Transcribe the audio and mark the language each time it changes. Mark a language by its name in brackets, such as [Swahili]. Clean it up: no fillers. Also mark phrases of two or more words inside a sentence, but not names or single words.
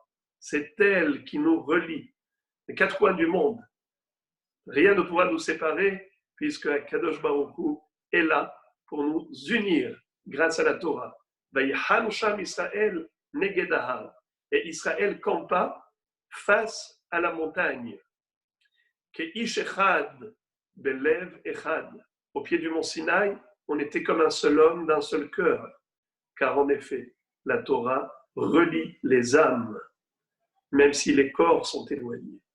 [French] C'est elle qui nous relie, les quatre coins du monde. Rien ne pourra nous séparer, puisque [Hebrew] קדוש ברוך הוא [French] est là pour nous unir grâce à la Torah. [Hebrew] ויחן שם ישראל נגד ההר. [French] Et Israël campa face à la montagne. [Hebrew] כאיש אחד בלב אחד. [French] Au pied du mont Sinaï, on était comme un seul homme d'un seul cœur. Car en effet, la Torah relie les âmes, même si les corps sont éloignés.